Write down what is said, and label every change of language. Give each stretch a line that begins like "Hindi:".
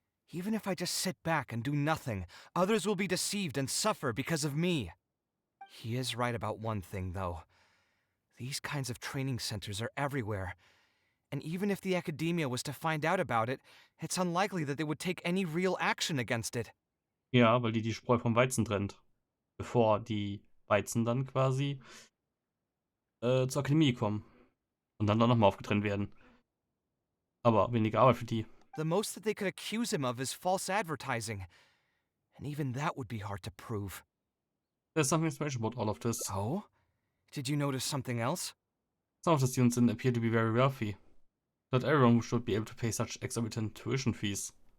English: Even if I just sit back and do nothing, others will be deceived and suffer because of me. He is right about one thing, though. These kinds of training centers are everywhere. And even if the academia was to find out about it, it's unlikely that they would take any real action against it.
German: Ja, weil die Spreu vom Weizen trennt. Bevor die Weizen dann quasi zur Akademie kommen. Und dann nochmal aufgetrennt werden. Aber weniger Arbeit für die.
English: The most that they could accuse him of is false advertising. And even that would be hard to prove. There's something special about all of this. Oh? Did you notice something else? Some of the students didn't appear to be very wealthy. Not everyone should be able to pay such exorbitant tuition fees.